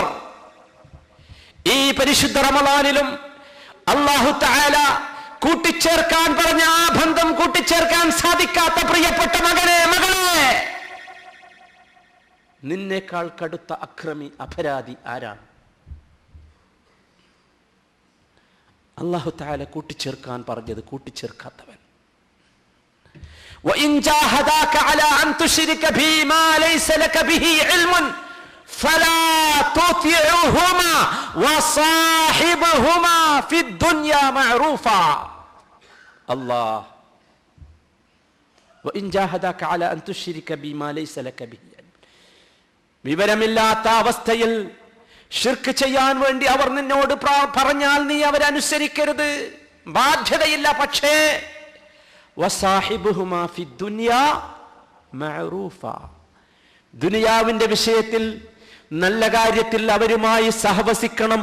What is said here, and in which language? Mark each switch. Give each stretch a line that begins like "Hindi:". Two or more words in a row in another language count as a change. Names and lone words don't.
Malayalam: ഈ പരിശുദ്ധ റമളാനിലും അല്ലാഹു തആല കൂട്ടിച്ചേർക്കാൻ പറഞ്ഞ ആ ബന്ധം കൂട്ടിച്ചേർക്കാൻ സാധിക്കാത്ത പ്രിയപ്പെട്ട മകനെ, മകളെ, നിന്നേക്കാൾ കടുത്ത അക്രമി, അപരാധി ആരാണ്? അല്ലാഹു തആല കൂട്ടിച്ചേർക്കാൻ പറഞ്ഞത് കൂട്ടിച്ചേർക്കാത്തവൻ.
Arabic: وإن جاهداك على أن تشرك بما ليس لك به علم فلا تطيعهما وصاحبهما في الدنيا معروفا. الله. وإن جاهداك على أن تشرك بما ليس لك به علم.
Malayalam: വിവരമില്ലാത്ത അവസ്ഥയിൽ ശിർക്ക് ചെയ്യാൻ വേണ്ടി അവർ നിന്നോട് പറഞ്ഞാൽ നീ അവരെ അനുസരിക്കരുത്, ബാധ്യതയില്ല. പക്ഷേ
Arabic: وصاحبهما في الدنيا معروفا,
Malayalam: ദുനിയാവിന്റെ വിഷയത്തിൽ, നല്ല കാര്യത്തിൽ അവരുമായി സഹവസിക്കണം.